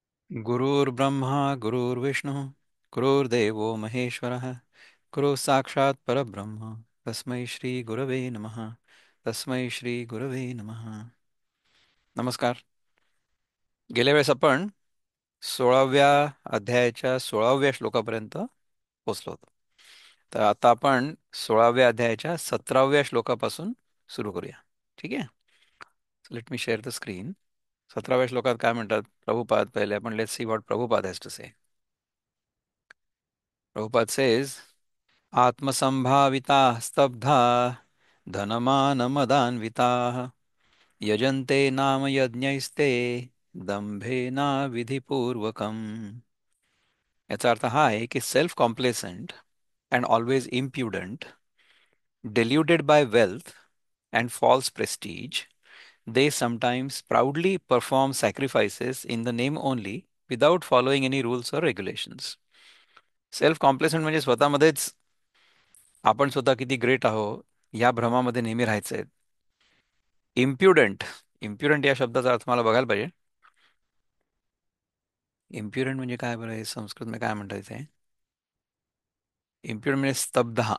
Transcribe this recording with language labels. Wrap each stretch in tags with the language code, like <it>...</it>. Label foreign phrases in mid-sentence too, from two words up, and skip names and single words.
<sa>गुरुर्ब्रह्मा गुरुर्विष्णु गुरुर्देवो महेश्वरः गुरु साक्षात् परब्रह्म तस्मै श्री गुरवे नमः. तस्मै श्री गुरवे नमः.</sa> <mr>नमस्कार. गेल्या वेळेस आपण 16व्या अध्यायाच्या 16व्या श्लोकापर्यंत पोहोचलो होतो. तर आता आपण 16व्या अध्यायाच्या 17व्या श्लोकापासून सुरू करूया. ठीक आहे.</mr> <en>Let me share the screen.</en> <mr>17व्या श्लोकात काय म्हणतात प्रभुपाद? पहिले आपण</mr> <en>Let's see what Prabhupada has to say. Prabhupada says,</en> <sa>आत्मसंभाविताः स्तब्धा धनमानमदान्विताः यजन्ते नाम यज्ञैस्ते दंभेना विधिपूर्वकम्.</sa> <mr>याचा अर्थ हा आहे की</mr> <en>self complacent and always impudent, deluded by wealth and false prestige, they sometimes proudly perform sacrifices in the name only without following any rules or regulations. self complacent</en> <mr>म्हणजे स्वतःमध्येच आपण स्वतः किती ग्रेट आहोत या भ्रमामध्ये नेहमी राहायचंय.</mr> <en>impudent, impudent</en> <mr>या शब्दाचा अर्थ मला बघायला पाहिजे. इम्प्युडंट म्हणजे काय बरं? हे संस्कृत मध्ये काय म्हणता येते? इम्प्युडंट म्हणजे स्तब्धा.</mr>